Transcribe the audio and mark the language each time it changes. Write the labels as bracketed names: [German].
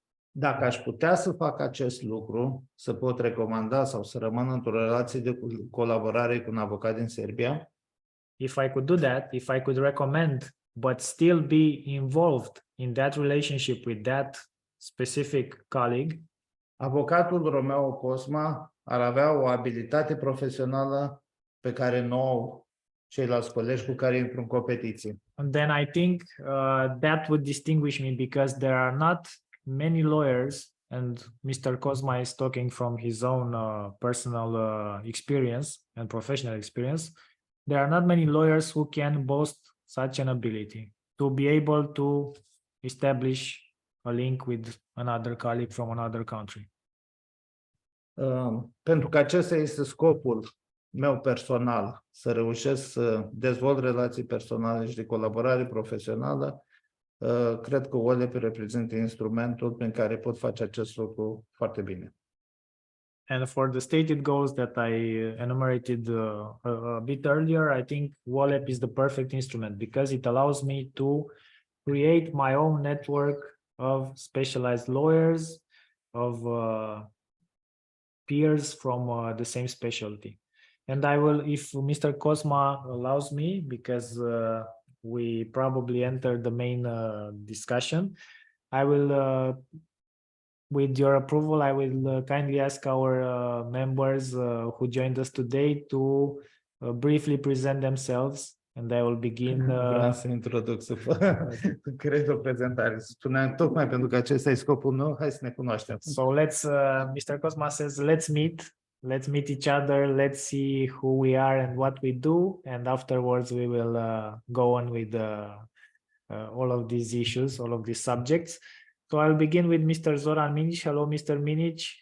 [Romanian] Dacă aș putea să fac acest lucru, să pot recomanda sau să rămân într-o relație de colaborare cu un avocat din Serbia, [English] if I could do that, if I could recommend, but still be involved in that relationship with that specific colleague, [Romanian] avocatul Romeo Cosma ar avea o abilitate profesională pe care nu au ceilalți colegi cu care intru în competiție. [English] and then I think that would distinguish me because there are not many lawyers, and Mr. Cosma is talking from his own personal experience and professional experience. There are not many lawyers who can boast such an ability to be able to establish a link with another colleague from another country. [Romanian] Pentru că acesta este scopul meu personal, să reușesc să dezvolt relații personale și de colaborare profesională, cred că WOLEP reprezintă instrumentul prin care pot face acest lucru foarte bine. [English] And for the stated goals that I enumerated a bit earlier, I think WOLEP is the perfect instrument because it allows me to create my own network of specialized lawyers, of peers from the same specialty. And I will, if Mr. Cosma allows me, because we probably enter the main discussion, I will, with your approval, I will kindly ask our members who joined us today to briefly present themselves, and I will begin. [Romanian] Vreau să introduc, să creez o prezentare. Spuneam, tocmai pentru că acesta e scopul meu, hai să ne cunoaștem. [English] So let's, Mr. Cosma says, let's meet each other, let's see who we are and what we do, and afterwards we will go on with all of these issues, all of these subjects. So I'll begin with Mr. Zoran Minic. Hello, Mr. Minic.